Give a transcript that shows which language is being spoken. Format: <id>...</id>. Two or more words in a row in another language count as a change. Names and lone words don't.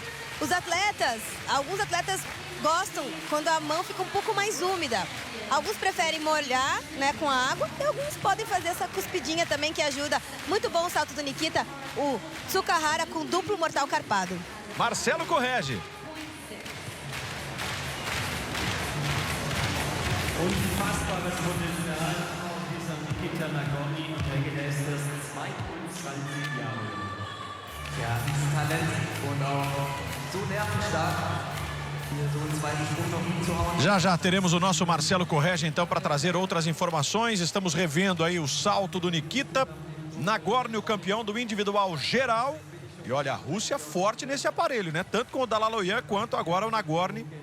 <pt>Os atletas, alguns atletas gostam quando a mão fica um pouco mais úmida. Alguns preferem molhar, né, com a água, e alguns podem fazer essa cuspidinha também, que ajuda. Muito bom o salto do Nikita, o Tsukahara com duplo mortal carpado. Marcelo corrige.</pt> <de>Unfassbares Potenzial dieser Nikita Nagorny und der Gedächtnis 22 Jahre. Ja, dieses Talent und auch so nervenstark.</de> <pt>Já teremos o nosso Marcelo Correge então para trazer outras informações. Estamos revendo aí o salto do Nikita Nagorny, o campeão do individual geral. E olha, a Rússia forte nesse aparelho, né? Tanto com o Dalaloyan quanto agora o Nagorny.</pt>